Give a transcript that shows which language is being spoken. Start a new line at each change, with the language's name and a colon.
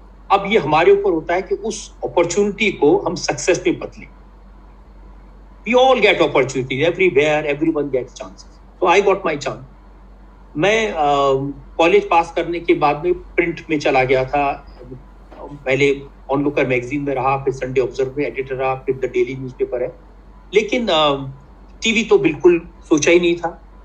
Hindi: अब ये हमारे ऊपर होता है कि उस अपॉर्चुनिटी को हम सक्सेस में बदलें।
English: We all get opportunities everywhere, everyone gets chances. So I got my chance.
Hindi: मैं कॉलेज पास करने के बाद में प्रिंट में चला गया था। पहले ऑनलुकर मैगजीन में रहा, फिर संडे ऑब्जर्वर में एडिटर रहा, फिर द डेली न्यूज़पेपर है। लेकिन टीवी तो बिल्कुल सोचा ही नहीं था।